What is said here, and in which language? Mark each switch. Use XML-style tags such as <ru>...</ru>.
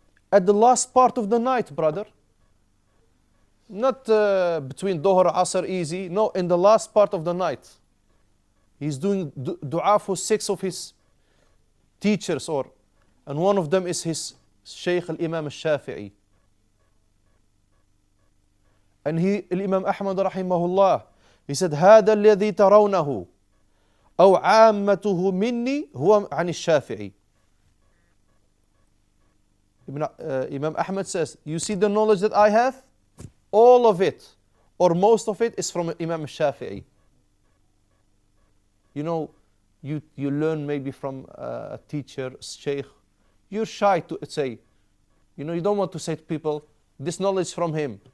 <en>At the last part of the night, brother. Not between Dhuhr, Asr, easy. No, in the last part of the night. He's doing dua for 6 of his teachers, and one of them is his Shaykh al-Imam al-Shafi'i.</en> <ar>And Imam Ahmad rahimahullah, he said, هذا الذي ترونه أو عامته مني هو عن الشافعي.</ar> <en>Imam Ahmad says, you see the knowledge that I have? All of it, or most of it, is from Imam Shafi'i. You know, you learn maybe from a teacher, sheikh. You're shy to say, you know, you don't want to say to people, this knowledge is from him.</en>